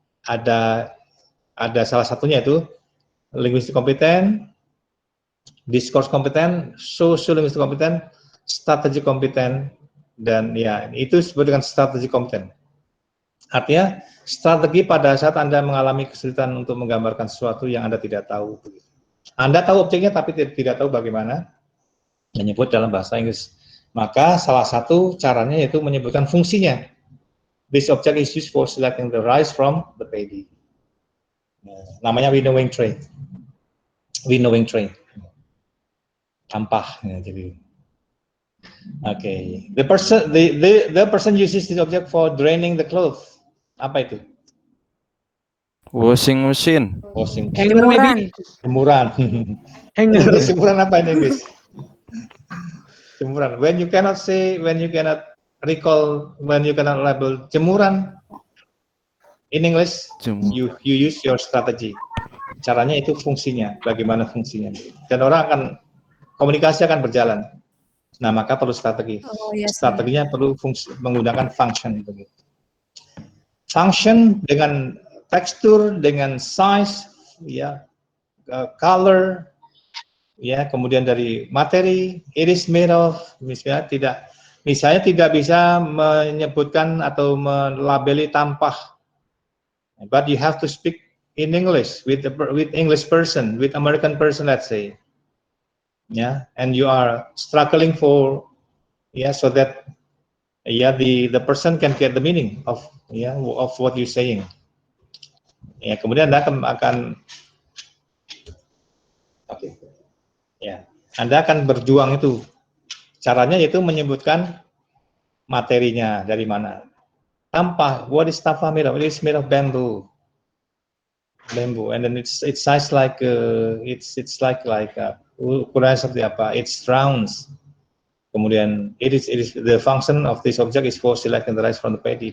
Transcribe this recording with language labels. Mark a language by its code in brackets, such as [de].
[id] Ada salah satunya itu linguistik kompeten, discourse kompeten, social linguistik kompeten, strategi kompeten, dan ya itu disebut dengan strategi kompeten. Artinya strategi pada saat Anda mengalami kesulitan untuk menggambarkan sesuatu yang Anda tidak tahu. Anda tahu objeknya tapi tidak tahu bagaimana menyebut dalam bahasa Inggris. Maka salah satu caranya yaitu menyebutkan fungsinya. [en] This object is used for selecting the rice from the paddy. [id] Namanya [en] winnowing tray. Winnowing tray. [id] Tampah. Ya, jadi. Okay. [en] The person uses this object for draining the clothes. [id] Apa itu? [en] Washing machine. Washing. [id] Jemuran. Jemuran. [en] Hanger. [id] Jemuran apa ini, Inggris? Jemuran. [en] When you cannot say, when you cannot recall, when you cannot label jemuran, in English, you use your strategy. [id] Caranya itu fungsinya, bagaimana fungsinya. Dan orang akan, komunikasi akan berjalan. Nah, maka perlu strategi. Strateginya perlu menggunakan function. Begitu. Function dengan tekstur, dengan size, ya, color, ya, kemudian dari materi, [en] it is made of, [id] misalnya tidak bisa menyebutkan atau melabeli tampah, [en] but you have to speak in English with English person, with American person, let's say, yeah, and you are struggling for, yeah, so that, yeah, the person can get the meaning of, yeah, of what you're saying. [id] Ya, kemudian Anda akan okay. Ya, Anda akan berjuang itu. Caranya yaitu menyebutkan materinya dari mana. [en] Tampah, what is tampah made of? It is made of bamboo. Bamboo, and then it's size like it's like [id] ukuran seperti apa? [en] It's rounds. Kemudian it is the function of this object is for selecting the rice from the paddy.